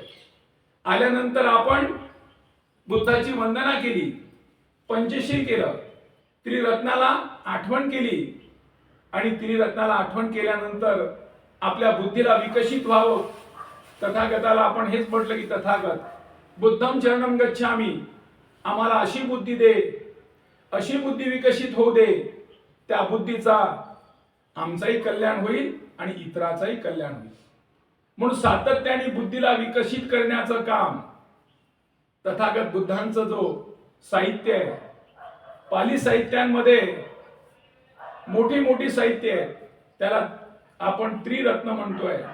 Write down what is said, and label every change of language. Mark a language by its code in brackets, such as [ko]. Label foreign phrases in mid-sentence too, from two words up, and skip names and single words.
[mr] आल्यानंतर आपण बुद्धाची वंदना केली, पंचशील केलं, त्रिरत्नाला आठवण केली. आणि त्रिरत्नाला आठवण केल्यानंतर आपल्या बुद्धीला विकसित व्हावं. तथागताला आपण हेच म्हटलं की तथागत [pi] बुद्धम शरणम गच्छामी, [mr] आम्हाला अशी बुद्धी दे, अशी बुद्धी विकसित होऊ दे, त्या बुद्धीचा आमचाही कल्याण होईल आणि इतराचाही कल्याण होईल. म्हणून सातत्याने बुद्धीला विकसित करण्याचं काम तथागत बुद्धांचं जो साहित्य आहे, पाली साहित्यांमध्ये मोठी मोठी साहित्य आहे, त्याला आपण त्रिरत्न म्हणतोय.